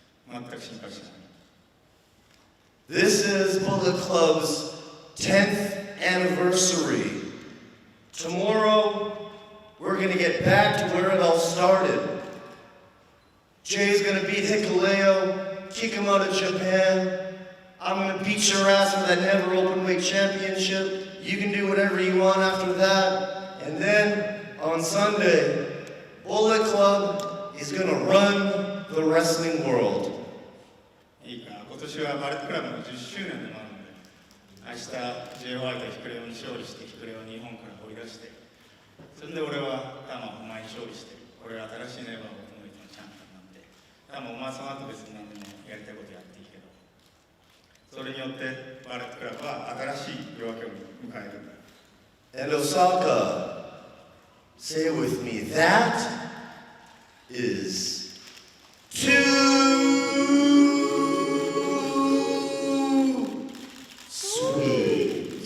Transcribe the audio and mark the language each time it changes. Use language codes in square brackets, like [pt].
[ja] 全く心配しない。 [en] This is Bullet Club's 10th anniversary. Tomorrow, we're going to get back to where it all started. Jay's going to beat Hikuleo, kick him out of Japan. I'm going to beat your ass for that Never Openweight Championship. You can do whatever you want after that. And then, on Sunday, Bullet Club is going to run the wrestling world. [ja] いいか、今年はバレットクラブの10周年でもあるので明日 J ホワイトヒクレオに勝利してヒクレオを日本から掘り出してそれで俺はタマお前に勝利して俺は新しいネバーオープンウェイトのチャンピオンになってタマお前その後別に何でもやりたいことやっていいけどそれによってバレットクラブは新しい夜明けを迎えるんだ。 [en] And Osaka, say it with me, that is too sweet.